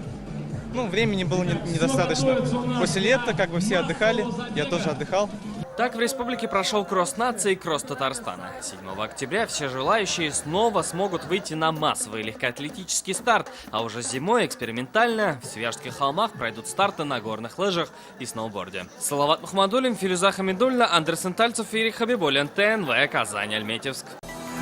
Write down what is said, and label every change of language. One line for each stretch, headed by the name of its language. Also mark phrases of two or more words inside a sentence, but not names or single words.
Russian: Времени было недостаточно. После лета как бы все отдыхали, я тоже отдыхал. Так в республике прошел кросс нации и кросс Татарстана. 7 октября все желающие снова смогут выйти на массовый легкоатлетический старт, а уже зимой экспериментально в Свияжских холмах пройдут старты на горных лыжах и сноуборде. Салават Мухаммадуллин, Филюза Хамидульна, Андрей Сентальцев и Ирик Хабибуллин, ТНВ, Казань, Альметьевск.